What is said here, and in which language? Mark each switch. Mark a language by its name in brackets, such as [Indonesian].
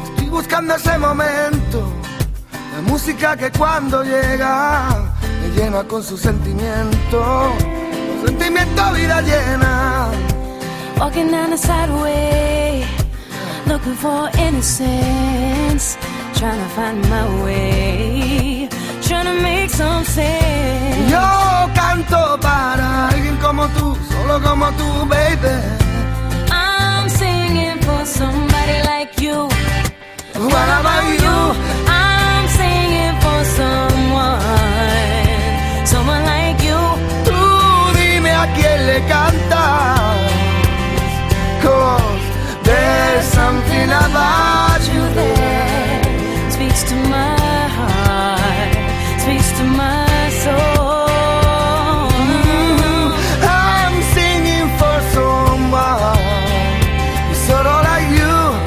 [Spanish] Buscando ese momento, la música que cuando llega me llena con su sentimiento, con sentimiento vida llena. [English] Walking down the sideway, looking for innocence, trying to find my way, trying to make some sense. [Spanish] Yo canto para alguien como tú, solo como tú, baby. [English] I'm singing for somebody like you. What about you? I'm singing for someone, someone like you. [Spanish] Tú dime a quién le cantas. [English] 'Cause there's something about you that speaks to my heart, speaks to my soul. I'm singing for someone, sort of like you.